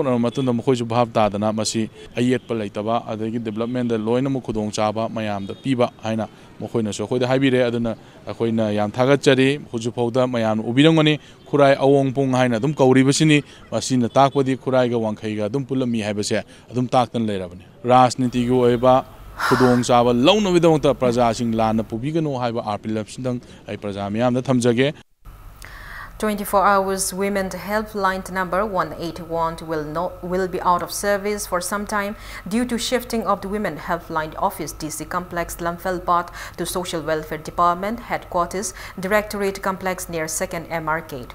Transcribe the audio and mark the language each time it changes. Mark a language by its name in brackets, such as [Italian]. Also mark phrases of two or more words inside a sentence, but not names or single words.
[Manipuri] na matunda mkhoi bhab ta dana masi ayet pa leitaba adagi development da loina mu khudong chaba mayam da piba haina mkhoina so khoi da haibire aduna akoina yam thagat chari huju phawda mayam ubirangani Kurai Awongpung haina dum kauri basini masina takpadi Kurai ga wangkhai ga dum pulami haibase adum taktan leirabani rajniti gi oiba khudong chaba launa widamta praja sing lana pubigano haiba arpilap sindang ai praja mayam da thamjage. [English] 24 hours women helpline number 181 will be out of service for some time due to shifting of the women helpline office DC complex Lamfelbat to social welfare department headquarters directorate complex near 2nd M Arcade.